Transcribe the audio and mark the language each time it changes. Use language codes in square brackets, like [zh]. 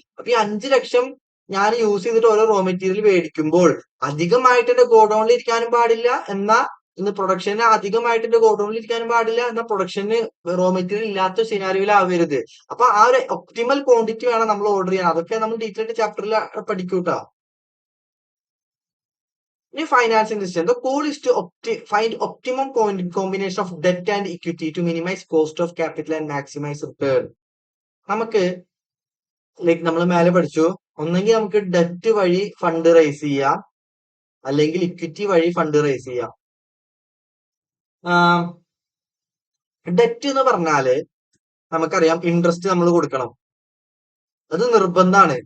[ml] അപ്പൊ ഈ 5 ലക്ഷം ഞാൻ യൂസ് ചെയ്തിട്ട് ഓരോ റോ മെറ്റീരിയൽ മേടിക്കുമ്പോൾ അധികമായിട്ട് എന്റെ ഗോഡൌണിൽ ഇരിക്കാനും പാടില്ല, എന്നാ ഇന്ന് പ്രൊഡക്ഷന് അധികമായിട്ട് എന്റെ ഗോഡൌണിൽ ഇരിക്കാനും പാടില്ല, എന്നാൽ പ്രൊഡക്ഷന് റോ മെറ്റീരിയൽ ഇല്ലാത്ത സിനാരിയോയിലാവരുത്. അപ്പൊ ആ ഒരു ഒപ്റ്റിമൽ ക്വാണ്ടിറ്റി വേണം നമ്മൾ ഓർഡർ ചെയ്യാൻ. അതൊക്കെ നമ്മൾ ഡീറ്റെയിൽ ചാപ്റ്ററിൽ പഠിക്കൂട്ടാ. ഇനി financing decision. [en] The goal is to find optimum combination of debt and equity to minimize cost of capital and maximize return. [ml] നമുക്ക് ലൈക്ക് നമ്മൾ മേലെ പഠിച്ചു, ഒന്നെങ്കിൽ നമുക്ക് ഡെറ്റ് വഴി ഫണ്ട് റൈസ് ചെയ്യാം, അല്ലെങ്കിൽ ഇക്വിറ്റി വഴി ഫണ്ട് റൈസ് ചെയ്യാം. ഡെറ്റ് എന്ന് പറഞ്ഞാല് നമുക്കറിയാം ഇൻട്രസ്റ്റ് നമ്മൾ കൊടുക്കണം, അത് നിർബന്ധമാണ്.